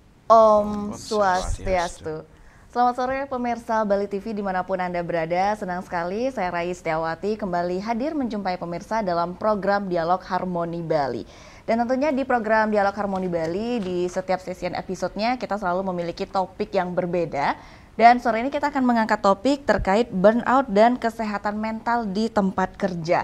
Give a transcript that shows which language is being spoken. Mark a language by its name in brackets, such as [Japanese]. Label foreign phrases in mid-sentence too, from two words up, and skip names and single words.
[Indonesian] Om Swastiastu. Swastiastu. Selamat sore pemirsa Bali TV dimanapun Anda berada. Senang sekali saya Rai Setiawati kembali hadir menjumpai pemirsa dalam program Dialog Harmoni Bali. Dan tentunya di program Dialog Harmoni Bali di setiap sesi episodenya kita selalu memiliki topik yang berbeda. Dan sore ini kita akan mengangkat topik terkait burnout dan kesehatan mental di tempat kerja.